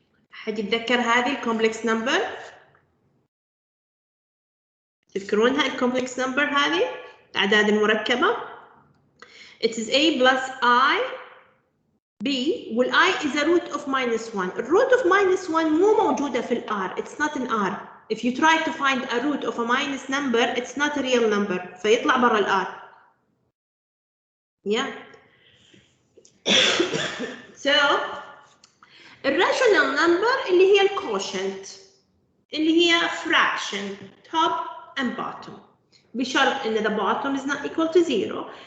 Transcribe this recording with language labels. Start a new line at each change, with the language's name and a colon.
Arabic: حد يتذكر هذه الكومبلكس نمبر؟ تذكرونها الكومبلكس نمبر هذه؟ الأعداد المركبة.
English: It is A plus I B وال I is a root of -1.
Arabic: الروت of -1 مو موجودة في ال R.
English: It's not an R. If you try to find a root of a minus number, it's not a real number.
Arabic: فيطلع برا ال R. Yeah.
English: So
Arabic: الراشونال نمبر اللي هي
English: الكوشنت اللي هي fraction top and bottom
Arabic: بشرط ان
English: the bottom is not equal to 0.